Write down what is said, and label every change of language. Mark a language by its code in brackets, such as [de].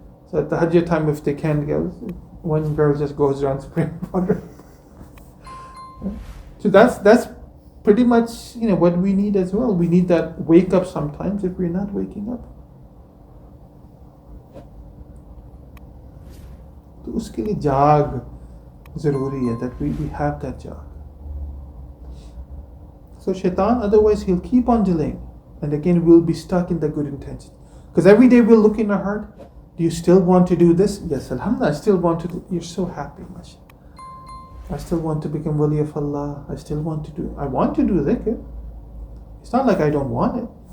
[en] So at the Hajj time, if they can go, one girl just goes around spraying water. So that's pretty much what we need as well. We need that wake up sometimes if we're not waking up. [hi] तो उसके लिए जाग ज़रूरी है, [en] that we have that jag. So shaitan, otherwise he'll keep on delaying, and again we'll be stuck in the good intention. Because every day we'll look in our heart, do you still want to do this? Yes, alhamdulillah, I still want to do. You're so happy, mashallah. I still want to become wali of Allah. I want to do dhikr. It's not like I don't want it.